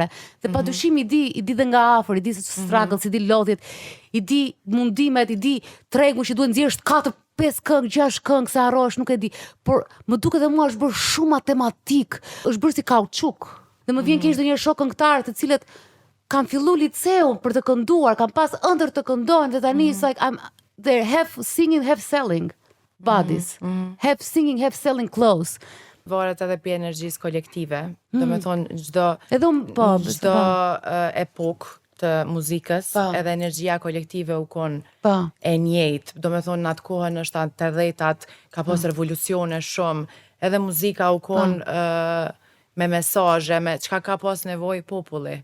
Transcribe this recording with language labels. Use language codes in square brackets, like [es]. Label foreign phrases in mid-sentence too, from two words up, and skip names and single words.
[sq] Dhe padyshim i di dhe nga afër, i di struggles, i di lodhjet, i di mundimet, i di tregun që duhet nxjerrësh 4-5 këngë, 6 këngë sa harrosh, nuk e di. Por më duket edhe mua është bërë shumë matematik, është bërë si kauçuk. Dhe më vjen keq ndonjëherë shoh këngëtarë të cilët kanë filluar liceun për të kënduar, kanë pas ëndër të këndojnë dhe tani [en] it's like they're half singing, half selling bodies. Half singing, half selling clothes. [sq] Varet edhe për energjisë kolektive. Do me thonë çdo epokë të muzikës, edhe energjia kolektive u kon e njëjtë. Do me thonë në atë kohën është 80-at, ka pas revolucione shumë, edhe muzika u kon me mesazhe, me çka ka pas nevojë populli.